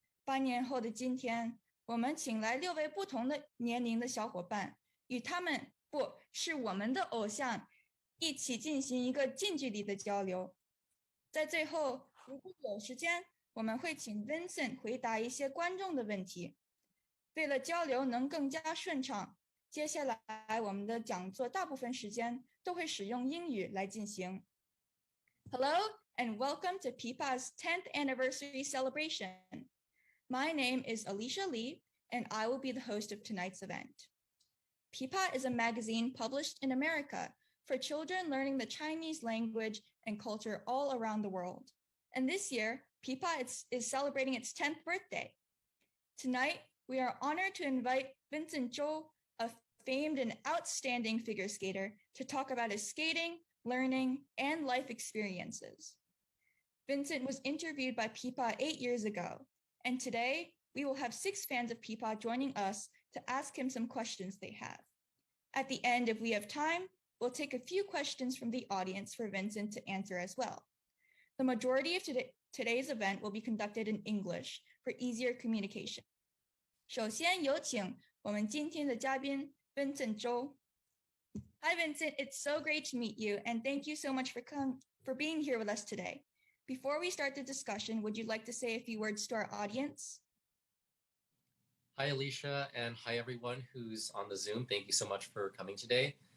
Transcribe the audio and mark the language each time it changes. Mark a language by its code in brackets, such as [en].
[zh] 8年后的今天，我们请来6位不同的年龄的小伙伴，与他们是我们的偶像一起进行一个近距离的交流。在最后，如果有时间，我们会请 Vincent 回答一些观众的问题。为了交流能更加顺畅，接下来我们的讲座大部分时间都会使用英语来进行。 [en] Hello and welcome to PIPA's 10th anniversary celebration. My name is Alicia Lee, and I will be the host of tonight's event. PIPA is a magazine published in America for children learning the Chinese language and culture all around the world. And this year, PIPA is celebrating its 10th birthday. Tonight, we are honored to invite Vincent Zhou, a famed and outstanding figure skater, to talk about his skating, learning, and life experiences. Vincent was interviewed by PIPA 8 years ago, and today we will have 6 fans of PIPA joining us to ask him some questions they have. At the end, if we have time, we'll take a few questions from the audience for Vincent to answer as well. The majority of today's event will be conducted in English for easier communication. [zh] 首先有请我们今天的嘉宾 Vincent Zhou. [en] Hi Vincent, it's so great to meet you and thank you so much for being here with us today. Before we start the discussion, would you like to say a few words to our audience? Hi, Alicia, and hi, everyone who's on the Zoom. Thank you so much for coming today.